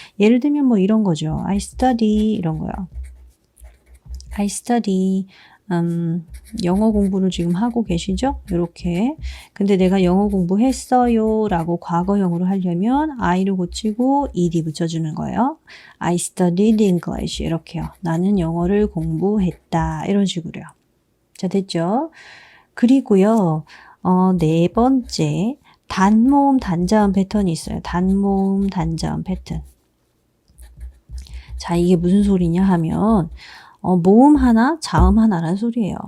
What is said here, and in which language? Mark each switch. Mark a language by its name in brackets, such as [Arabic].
[Korean] 예를 들면 뭐 이런 거죠. [English] I study [Korean] 이런 거요. [English] I study. [Korean] 영어 공부를 지금 하고 계시죠? 이렇게. 근데 내가 영어 공부했어요 라고 과거형으로 하려면 I를 고치고 ed 붙여주는 거예요. [English] I studied English [Korean] 이렇게요. 나는 영어를 공부했다 이런 식으로요. 자, 됐죠? 그리고요. 네 번째 단모음 단자음 패턴이 있어요. 단모음 단자음 패턴. 자, 이게 무슨 소리냐 하면 모음 하나, 자음 하나란 소리예요.